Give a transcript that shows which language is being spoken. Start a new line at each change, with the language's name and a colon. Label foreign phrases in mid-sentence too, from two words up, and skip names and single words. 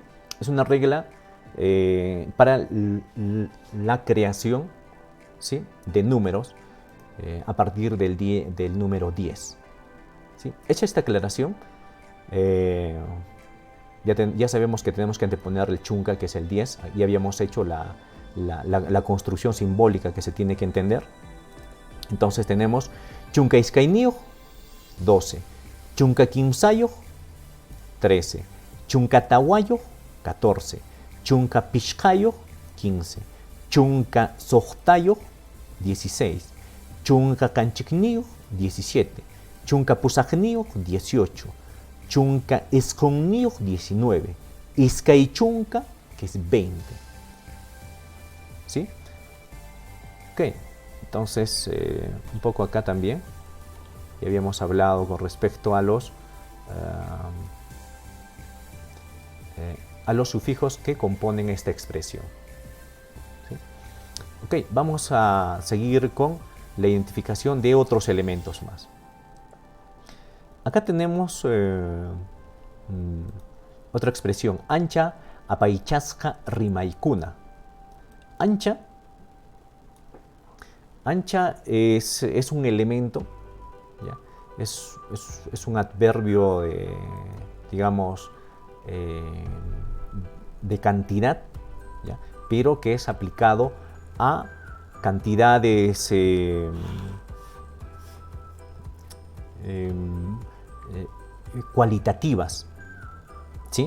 Spanish: Es una regla para la creación, ¿sí?, de números a partir del número 10. ¿Sí? Hecha esta aclaración, ya sabemos que tenemos que anteponer el chunka, que es el 10. Ya habíamos hecho la construcción simbólica que se tiene que entender. Entonces tenemos
Quechua: chunka iskainio,
Spanish: 12.
Quechua: Chunka kimsayo, 13. Chunka tawayo, 14. Chunka pishkayo, 15. Chunka sohtayo, 16. Chunka kanchikniyo, 17. Chunka pusajniyo, 18. Chunka eskonniyo, 19. Iskay chunka,
Spanish: que es 20. ¿Sí? Ok, entonces un poco acá también ya habíamos hablado con respecto a los sufijos que componen esta expresión. ¿Sí? Ok, vamos a seguir con la identificación de otros elementos más. Acá tenemos otra expresión,
Quechua: ancha apaichasca rimaikuna.
Spanish: Ancha es un elemento, ¿ya? Es un adverbio digamos, de cantidad, ¿ya?, pero que es aplicado a cantidades cualitativas, ¿sí?